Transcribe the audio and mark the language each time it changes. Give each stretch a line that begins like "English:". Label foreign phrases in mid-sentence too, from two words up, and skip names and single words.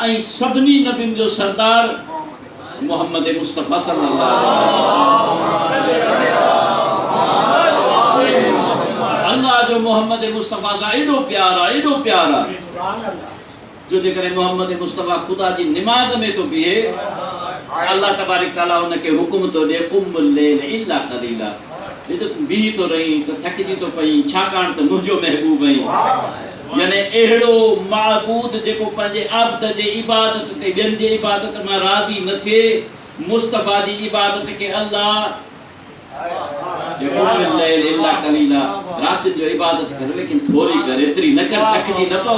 Sindhi: ऐं सभिनी नबियुनि जो सरदार मोहम्मद मुस्तफ़ा सल्लल्लाहु अल्लाह जो मोहम्मद मुस्तफ़ा सां एॾो प्यार आहे, एॾो प्यार आहे जो जेकॾहिं मोहम्मद मुस्तफ़ा ख़ुदा जी निमाज़ में थो बीहे, अल्लाह तबारक ताला उनखे हुकुम थो ॾिए
Arabic: قم الليل إلا قليلا,
Sindhi: तूं बीही थो रही त थकिजी थो पई, छाकाणि त मुंहिंजो महबूब आहीं। यानी अहिड़ो माबूद जेको पंहिंजे अब्द जे इबादत ते ॿियनि जे इबादत मां राज़ी न थिए, मुस्तफ़ा जी इबादत खे अल्लाह राति जो इबादत कर, लेकिन थोरी कर, एतिरी न कर, थकिजी न पओ।